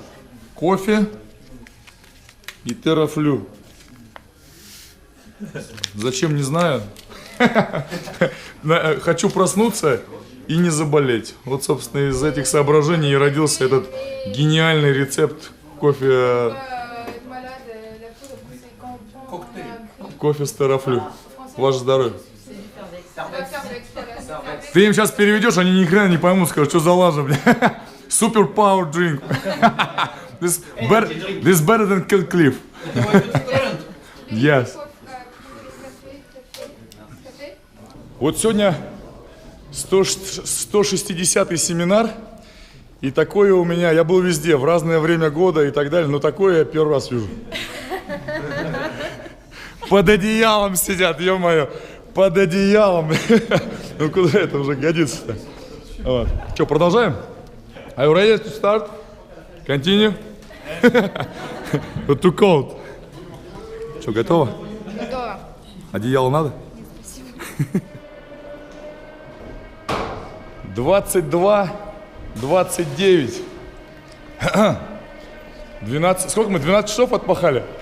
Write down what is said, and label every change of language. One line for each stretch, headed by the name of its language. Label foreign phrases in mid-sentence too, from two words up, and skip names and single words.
Russian: Кофе и терафлю. Зачем, не знаю. Хочу проснуться и не заболеть. Вот, собственно, из этих соображений и родился этот гениальный рецепт Кофе,
French: Être malade, la poudre, c'est quand on prend un gris.
Russian: кофе с терафлю. Ваше здоровье.
French: On va faire de l'exploration.
Russian: Ты им сейчас переведешь, они ни хрена не поймут, скажут, что за лажа, бля.
English: Super power drink. This better than Kill Cliff. Yes.
Russian: Вот сегодня 160-й семинар, и такое у меня, я был везде, в разное время года и так далее, но такое я первый раз вижу. Под одеялом сидят, ё-моё, под одеялом. Ну куда это уже годится-то? Вот. Что, продолжаем?
English: Are you ready to start? Continue? Too cold.
Russian: Что, готово? Готово. Одеяло надо? 22, 29. 12, сколько мы, 12 часов отпахали?